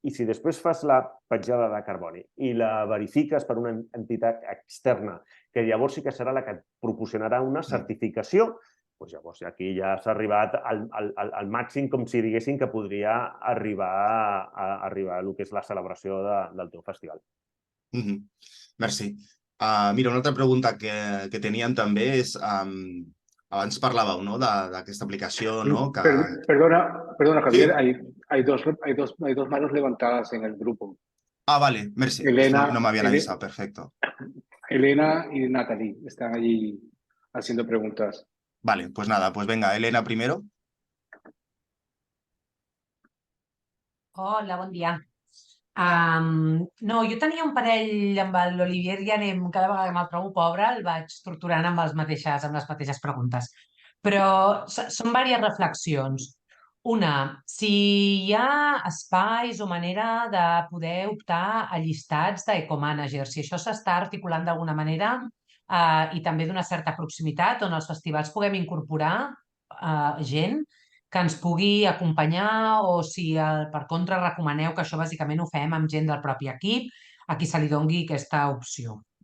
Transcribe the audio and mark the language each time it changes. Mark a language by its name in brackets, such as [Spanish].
[Catalan] I si després fas la petjada de carboni i la verifiques per una entitat externa, que llavors sí que serà la que et proporcionarà una certificació, llavors aquí ja s'ha arribat al màxim, com si diguéssim que podria arribar a el que és la celebració del teu festival. Merci. Mira, una altra pregunta que teníem també és, abans parlàveu d'aquesta aplicació, no? [Spanish] Perdona, Javier, hay dos manos levantadas en el grupo. Vale, merci. No me habían avisado, perfecto. Elena y Natalie están allí haciendo preguntas. Vale, pues nada, pues venga, Elena primero. [Catalan] Hola, bon dia. No, jo tenia un parell amb l'Olivier i anem, cada vegada que me'l trobo pobre, el vaig torturant amb les mateixes preguntes. Però són diverses reflexions. Una, si hi ha espais o manera de poder optar a llistats d'ecomanagers, si això s'està articulant d'alguna manera i també d'una certa proximitat on els festivals puguem incorporar gent que ens pugui acompanyar o si per contra recomaneu que això bàsicament ho fem amb gent del propi equip a qui se li doni aquesta opció.